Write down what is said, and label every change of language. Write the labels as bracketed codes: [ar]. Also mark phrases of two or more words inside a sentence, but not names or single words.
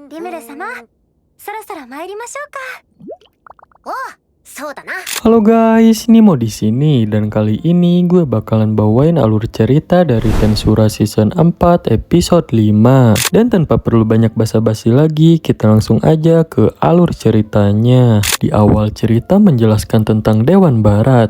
[ja] 様、そろそろ参りましょうか。おう、そうだな。 [id] Halo guys, ini mau di sini dan kali ini gue bakalan bawain alur cerita dari Tensura season 4 episode 5. Dan tanpa perlu banyak basa-basi lagi, kita langsung aja ke alur ceritanya. Di awal cerita menjelaskan tentang Dewan Barat.